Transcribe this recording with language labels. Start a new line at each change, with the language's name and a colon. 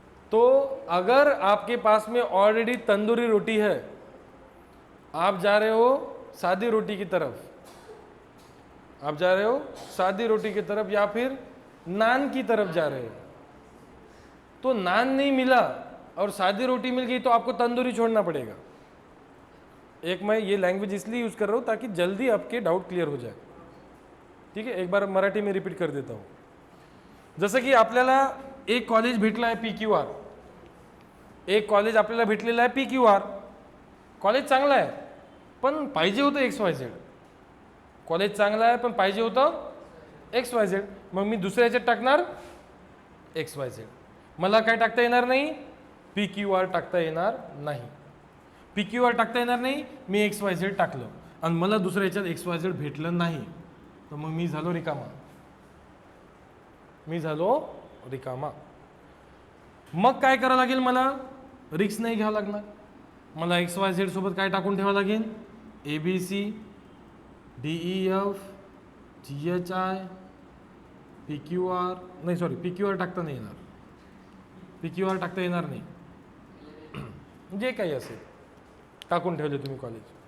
Hindi: तो अगर आपके पास में ऑलरेडी तंदूरी रोटी है, आप जा रहे हो सादी रोटी की तरफ, आप जा रहे हो सादी रोटी की तरफ या फिर नान की तरफ जा रहे हो, तो नान नहीं मिला और सादी रोटी मिल गई तो आपको तंदूरी छोड़ना पड़ेगा। एक मैं ये लैंग्वेज इसलिए यूज कर रहा हूं ताकि जल्दी आपके डाउट क्लियर हो जाए। ठीक है, एक बार मराठी में रिपीट कर देता हूं।
Marathi: जसं की आपल्याला एक कॉलेज भेटलं आहे PQR, एक कॉलेज आपल्याला भेटलेलं आहे PQR, कॉलेज चांगलं आहे पण पाहिजे होतं XYZ, कॉलेज चांगलं आहे पण पाहिजे होतं XYZ, मग मी दुसऱ्या ह्याच्यात टाकणार XYZ, मला काय टाकता येणार नाही, PQR टाकता येणार नाही, PQR टाकता येणार नाही, मी XYZ टाकलं आणि मला दुसऱ्या ह्याच्यात XYZ भेटलं नाही, तर मग मी झालो रिकामा, मी झालो रिकामा। मग काय करावं लागेल, मला रिस्क नाही घ्यावं लागणार, मला XYZ सोबत काय टाकून ठेवावं लागेल, ABC DEF GHI PQR, नाही सॉरी PQR टाकता नाही येणार, PQR टाकता येणार नाही, जे काही असेल टाकून ठेवले तुम्ही कॉलेज।